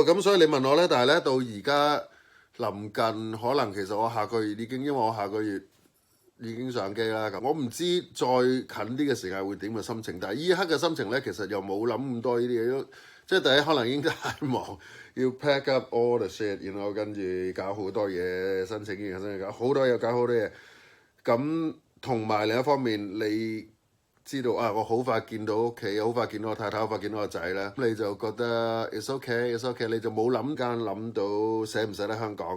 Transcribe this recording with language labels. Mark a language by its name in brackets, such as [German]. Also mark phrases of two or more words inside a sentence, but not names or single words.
[Cantonese] 咁所以你問我咧，但係咧到而家臨近，可能其實我下個月已經，因為我下個月已經上機啦。咁我唔知再近啲嘅時間會點嘅心情，但係呢一刻嘅心情咧，其實又冇諗咁多呢啲嘢，即係第一可能已經太忙，要 [English] pack up all the shit， [Cantonese] 然後跟住搞好多嘢，申請搞好多嘢，搞好多嘢。咁同埋另一方面你知道我好快見到屋企，好快見到我太太，好快見到個仔咧，咁你就覺得 [English] it's okay， [Cantonese] 你就冇諗到捨唔捨得香港嘅。